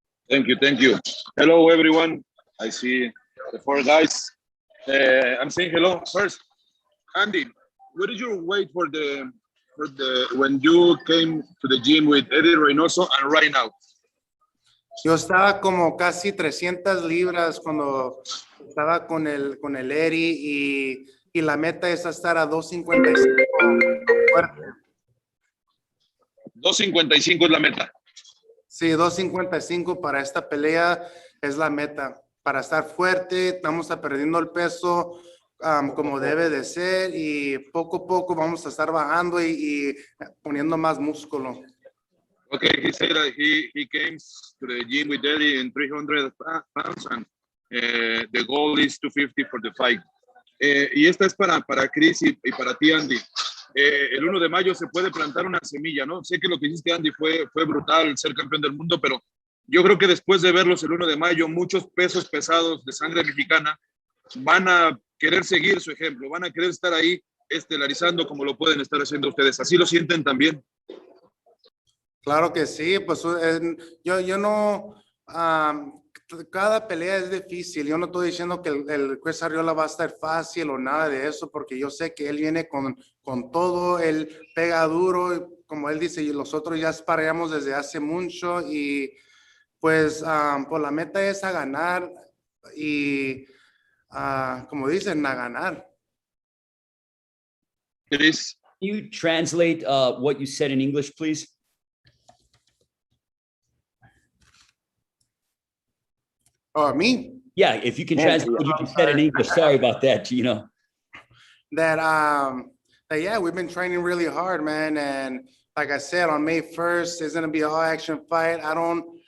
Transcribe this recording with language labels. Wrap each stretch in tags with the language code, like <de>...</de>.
<en>Thank you. Hello, everyone. I see the four guys. I'm saying hello first. Andy, what is your weight for the when you came to the gym with Eddie Reynoso and right now?</en> <es>Yo estaba como casi 300 libras cuando estaba con el Eddie y la meta es estar a 255 fuerte. 255 es la meta. Sí, 255 para esta pelea es la meta. Para estar fuerte, vamos a perdiendo el peso como debe de ser y poco a poco vamos a estar bajando y poniendo más músculo.</es> <en>Okay, he said that he came to the gym with Eddie in 300 pounds and the goal is 250 for the fight.</en> <es>Y esta es para Chris y para ti, Andy. El 1 de mayo se puede plantar una semilla, ¿no? Sé que lo que hiciste, Andy, fue brutal, ser campeón del mundo, pero yo creo que después de verlos el 1 de mayo, muchos pesos pesados de sangre mexicana van a querer seguir su ejemplo, van a querer estar ahí estelarizando como lo pueden estar haciendo ustedes. ¿Así lo sienten también? Claro que sí, pues yo no, cada pelea es difícil, yo no estoy diciendo que el Chris Arreola va a estar fácil o nada de eso, porque yo sé que él viene con todo, él pega duro, como él dice, y nosotros ya sparreamos desde hace mucho y pues la meta es a ganar y como dicen, a ganar.</es> <en>Chris, can you translate what you said in English, please? Oh, me? Yeah, if you can translate what you just said in English. Sorry about that, Gino. That yeah, we've been training really hard, man, and like I said, on May 1st, it's gonna be an all-action fight. I don't</en>